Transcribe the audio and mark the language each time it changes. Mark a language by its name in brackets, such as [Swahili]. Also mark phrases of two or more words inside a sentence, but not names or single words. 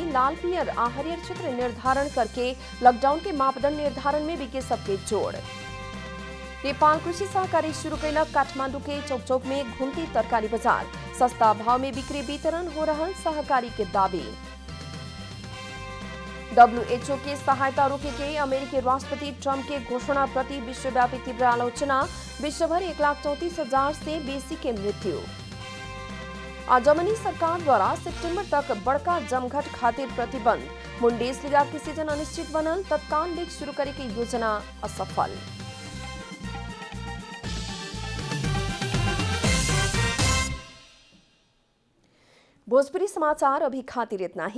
[Bhojpuri] लाल पियर आ हरियर क्षेत्र निर्धारण करके लॉकडाउन के मापदंड निर्धारण में विज्ञ सबके जोड़। नेपाल कृषि सहकारी शुरू कैलक। काठमांडू के चौक चौक में घूमती तरकारी बाजार। सस्ता भाव में बिक्री वितरण हो रहा सहकारी के दावी। WHO के सहायता रोके के अमेरिकी राष्ट्रपति ट्रंप के घोषणा प्रति विश्वव्यापी तीव्र आलोचना। विश्वभर 1,34,000 से बेसी के मृत्यु। जर्मनी सरकार द्वारा सितंबर तक बड़का जमघट खातिर प्रतिबंध। बुंडेसलीगा के सीजन अनिश्चित बनल। तत्काल लीग शुरू करे के योजना असफल। भोजपुरी समाचार अभी खातिर इतना ही।